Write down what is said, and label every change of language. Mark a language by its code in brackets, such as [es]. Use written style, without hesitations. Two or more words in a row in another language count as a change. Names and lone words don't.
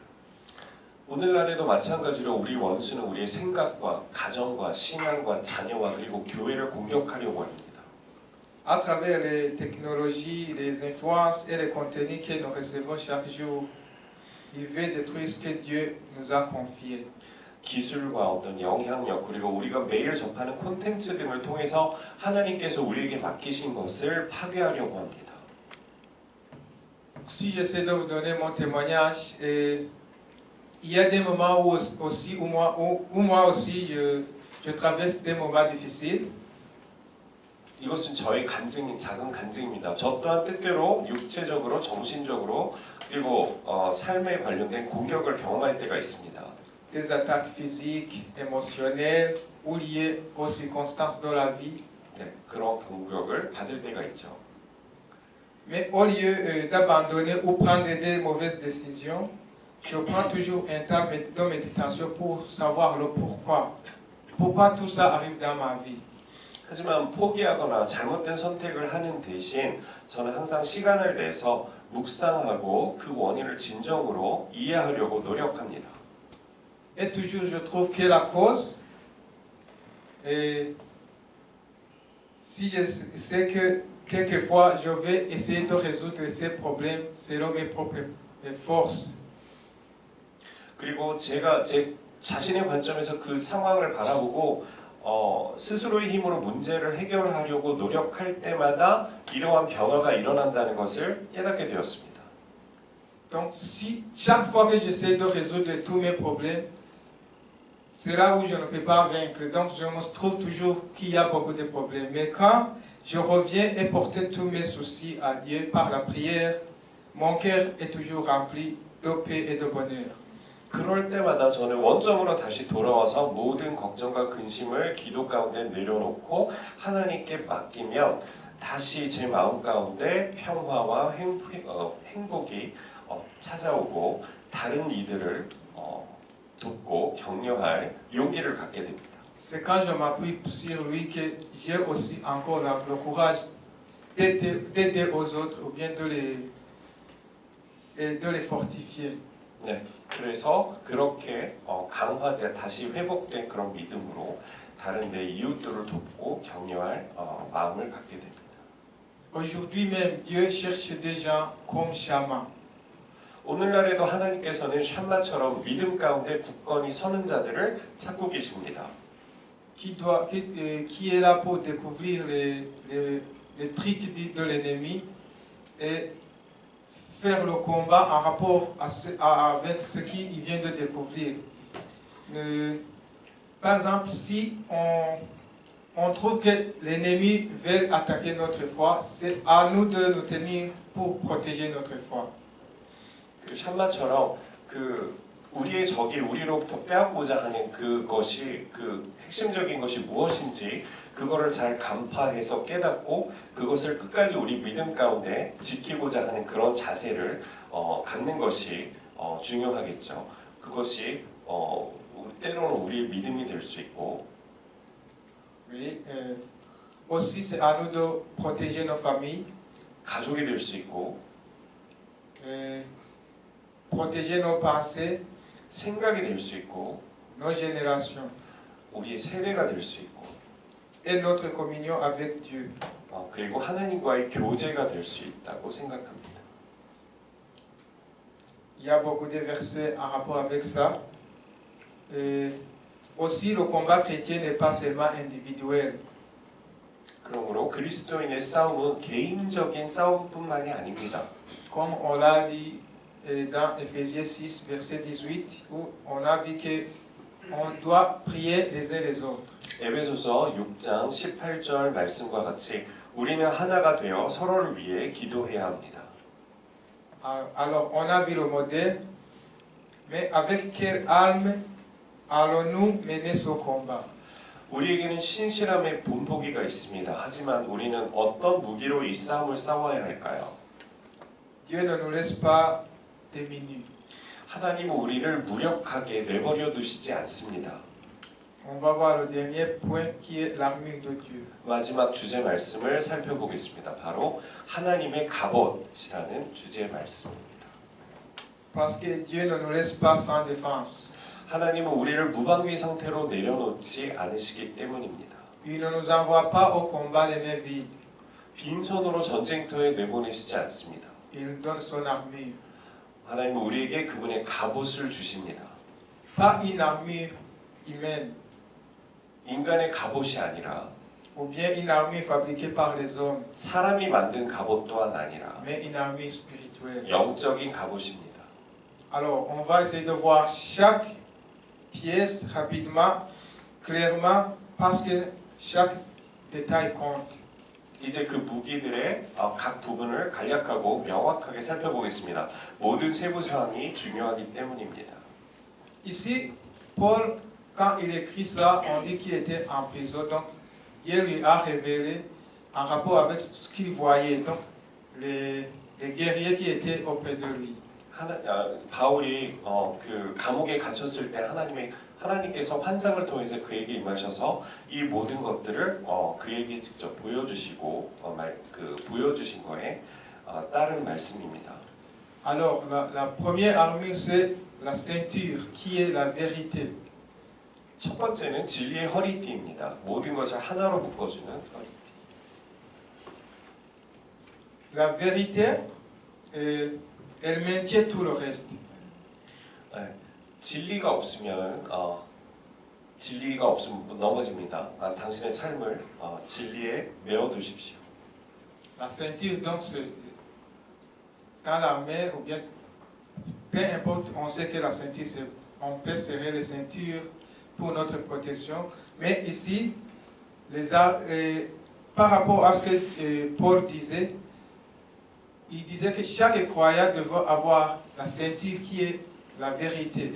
[ko] 오늘날에도 마찬가지로 우리 원수는 우리의 생각과 가정과 신앙과 자녀와 그리고 교회를 공격하려고 합니다. [fr] À travers les technologies, les influences et les contenus que nous recevons chaque jour, il veut détruire ce que Dieu nous a confié. [ko] 기술과 어떤 영향력 그리고 우리가 매일 접하는 콘텐츠 등을 통해서 하나님께서 우리에게 맡기신 것을 파괴하려고 합니다. [fr] Si j'essaie de vous donner mon témoignage, il y a des moments où moi aussi je traverse des moments difficiles. [ko] 이것은 저의 작은 간증입니다. 저 또한 때때로 육체적으로, 정신적으로 그리고 삶에 관련된 공격을 경험할 때가 있습니다. [fr] Des attaques physiques, émotionnelles ou liées aux circonstances de la vie. [ko] 네, 그런 공격을 받을 때가 있죠. [fr] Mais au lieu d'abandonner ou prendre des mauvaises décisions, je prends toujours un temps de méditation pour savoir le pourquoi. Pourquoi tout ça arrive dans ma vie. [ko] 하지만 포기하거나 잘못된 선택을 하는 대신 저는 항상 시간을 내서 묵상하고 그 원인을 진정으로 이해하려고 노력합니다. [fr] Et toujours je trouve que la cause, si je sais que quelquefois je vais essayer de résoudre ces problèmes selon mes propres forces. [ko] 그리고 제가 제 자신의 관점에서 그 상황을 바라보고 스스로의 힘으로 문제를 해결하려고 노력할 때마다 이러한 변화가 일어난다는 것을 깨닫게 되었습니다. [fr] Donc, si chaque fois que j'essaie de résoudre tous mes problèmes, c'est là où je ne peux pas vaincre. Donc, je me trouve toujours qu'il y a beaucoup de problèmes. Mais quand je reviens et porter tous mes soucis à Dieu par la prière, mon cœur est toujours rempli de paix et de bonheur. [ko] 그럴 때마다 저는 원점으로 다시 돌아와서 모든 걱정과 근심을 기도 가운데 내려놓고 하나님께 맡기면 다시 제 마음 가운데 평화와 행복이 찾아오고 다른 이들을 돕고 격려할 용기를 갖게 됩니다. [fr] C'est quand je m'appuie sur lui que j'ai aussi encore le courage d'aider aux autres ou bien de les fortifier. [ko] 네, 그래서 그렇게 다시 회복된 그런 믿음으로 다른 내 이웃들을 돕고 격려할 마음을 갖게 됩니다. [fr] Aujourd'hui même, Dieu cherche des gens comme Shammah, [ko] 오늘날에도 하나님께서는 샴마처럼 믿음 가운데 굳건히 서는 자들을 찾고 계십니다. [fr] qui est là pour découvrir les trucs de l'ennemi et faire le combat en rapport avec ce qu'il vient de découvrir. Par exemple, si on trouve que l'ennemi veut attaquer notre foi, c'est à nous de nous tenir pour protéger notre foi. [ko] 그 샴마처럼 그 우리의 적이 우리로부터 빼앗고자 하는 그것이 그 핵심적인 것이 무엇인지 그거를 잘 간파해서 깨닫고 그것을 끝까지 우리 믿음 가운데 지키고자 하는 그런 자세를 갖는 것이 중요하겠죠. 그것이 때로는 우리의 믿음이 될 수 있고 [fr] Oui, aussi c'est à nous de protéger nos familles, [ko] 가족이 될 수 있고 [fr] protéger nos pensées, [ko] 생각이 될 수 있고 [fr] nos générations [ko] 우리의 세대가 될 수 있고 [fr] et notre communion avec Dieu. [ko] 그리고 하나님과의 교제가 될 수 있다고 생각합니다. [fr] Il y a beaucoup de versets en rapport avec ça. Aussi, le combat chrétien n'est pas seulement individuel. [ko] 그러므로 그리스도인의 싸움은 개인적인 싸움뿐만이 아닙니다. [fr] Comme on l'a dit dans Éphésiens 6, verset 18, où on a vu qu'on doit prier les uns les autres. [ko] 에베소서 6장 18절 말씀과 같이 우리는 하나가 되어 서로를 위해 기도해야 합니다. [fr] Alors, on a vu le modèle, mais avec quelle arme allons-nous mener ce combat? [ko] 우리에게는 신실함의 본보기가 있습니다. 하지만 우리는 어떤 무기로 이 싸움을 싸워야 할까요? [fr] Dieu ne nous laisse pas démunis. [ko] 하나님은 우리를 무력하게 내버려 두시지 않습니다. [fr] On va voir le dernier point qui est l'armure de Dieu. [ko] 마지막 주제 말씀을 살펴보겠습니다. 바로 하나님의 갑옷이라는 주제 말씀입니다. [fr] Parce que Dieu ne nous laisse pas sans défense. [ko] 하나님은 우리를 무방비 상태로 내려놓지 않으시기 때문입니다. [fr] Il ne nous envoie pas au combat les mains vides. [ko] 빈손으로 전쟁터에 내보내시지 않습니다. [fr] Il donne son armure. [ko] 하나님은 우리에게 그분의 갑옷을 주십니다. [fr] Pas une armure humaine, [ko] 인간의 갑옷이 아니라 [fr] ou bien une armure fabriquée par les hommes, [ko] 사람이 만든 갑옷 또한 아니라 [fr] mais une armure spirituelle. [ko] 영적인 갑옷입니다. [fr] Alors, on va essayer de voir chaque pièce rapidement, clairement, parce que chaque détail compte. [ko] 이제 그 무기들의 각 부분을 간략하고 명확하게 살펴보겠습니다. 모든 세부 사항이 중요하기 때문입니다. [fr] Ici, Paul, quand il écrit ça, on dit qu'il était en prison, donc Dieu lui a révélé en rapport avec ce qu'il voyait, donc les guerriers qui étaient auprès de lui. [ko] 바울이 그 감옥에 갇혔을 때 하나님께서 환상을 통해서 그에게 임하셔서 이 모든 것들을 그에게 직접 보여주시고 보여주신 거에 따른 말씀입니다. [fr] Alors, la première armure, c'est la ceinture, qui est la vérité. [ko] 첫 번째는 진리의 허리띠입니다. 모든 것을 하나로 묶어주는 허리띠. [fr] La vérité, elle maintient tout le reste. [ko] 진리가 없으면 넘어집니다. 당신의 삶을 진리에 메워 두십시오. [fr] La ceinture, donc, dans l'armée, ou bien, peu importe, on sait que la ceinture, on peut serrer les ceintures pour notre protection. Mais ici, par rapport à ce que Paul disait, il disait que chaque croyant devait avoir la ceinture qui est la vérité.